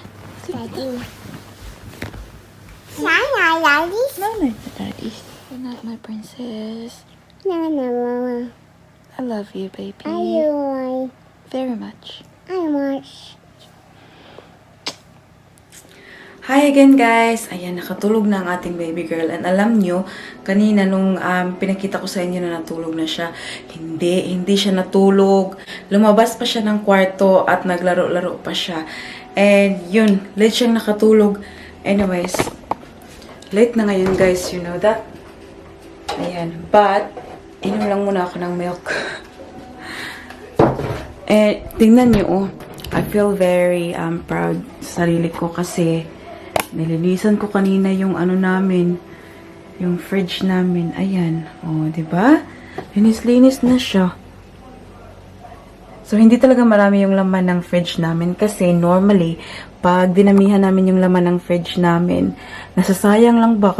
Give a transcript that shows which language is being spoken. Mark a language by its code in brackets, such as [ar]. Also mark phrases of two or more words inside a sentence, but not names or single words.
[en] Daddy. Night, Daddy. No, no, Daddy. Good night, my princess. No, Mama. I love you, baby. I Very much. watch. Hi again, guys! [tl] Ayan, nakatulog na ang ating baby girl. And alam nyo, kanina nung pinakita ko sa inyo na natulog na siya, hindi siya natulog. Lumabas pa siya ng kwarto at naglaro-laro pa siya. And yun, late siyang nakatulog. Anyways, late na ngayon, guys. [en] You know that? Ayan. But, [tl] inom lang muna ako ng milk. Eh, tingnan nyo, oh. [en] I feel very proud [tl] sa sarili ko kasi nilinisan ko kanina yung namin, yung fridge namin. Ayan. Oh, 'di ba? Linis-linis na siya. So, hindi talaga marami yung laman ng fridge namin kasi normally, pag dinamihan namin yung laman ng fridge namin, nasasayang lang ba?